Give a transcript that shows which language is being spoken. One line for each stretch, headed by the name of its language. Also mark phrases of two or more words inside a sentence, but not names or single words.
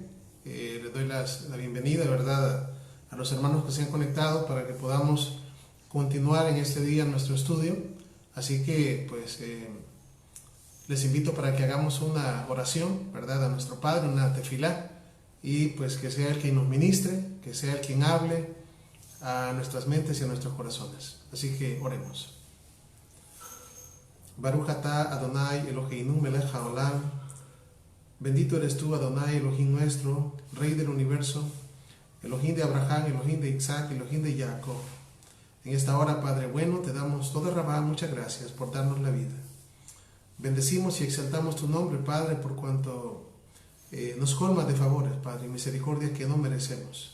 Spanish: Les doy la bienvenida, ¿verdad?, a los hermanos que se han conectado para que podamos continuar en este día nuestro estudio. Así que, pues, les invito para que hagamos una oración, ¿verdad?, a nuestro Padre, una tefilá, y pues que sea Él quien nos ministre, que sea Él quien hable a nuestras mentes y a nuestros corazones. Así que oremos.
Hebrew: ברוך אתה אדוני אלוהינו מלך העולם.
Spanish: Bendito eres tú, Adonai, Elohim nuestro, Rey del universo, Elohim de Abraham, Elohim de Isaac, Elohim de Jacob. En esta hora, Padre bueno, te damos
Hebrew: תודה רבה,
Spanish: muchas gracias por darnos la vida. Bendecimos y exaltamos tu nombre, Padre, por cuanto nos colmas de favores, Padre, y misericordia que no merecemos.